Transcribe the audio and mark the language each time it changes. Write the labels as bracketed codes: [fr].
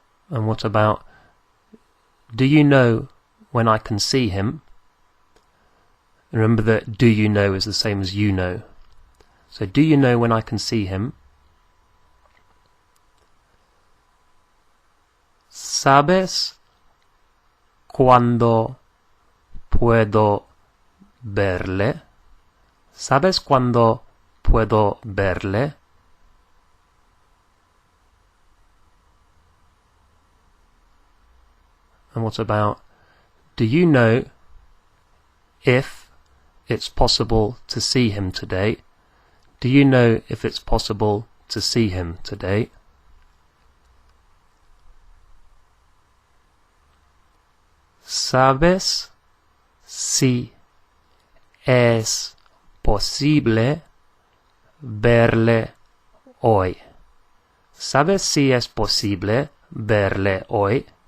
[en] And what about, do you know when I can see him? Remember that do you know is the same as you know. So do you know when I can see him? [es] ¿Sabes cuándo puedo verle? ¿Sabes cuándo puedo verle? [en] And what about, do you know if it's possible to see him today? Do you know if it's possible to see him today? [es] ¿Sabes si es posible verle hoy? ¿Sabes si es posible verle hoy?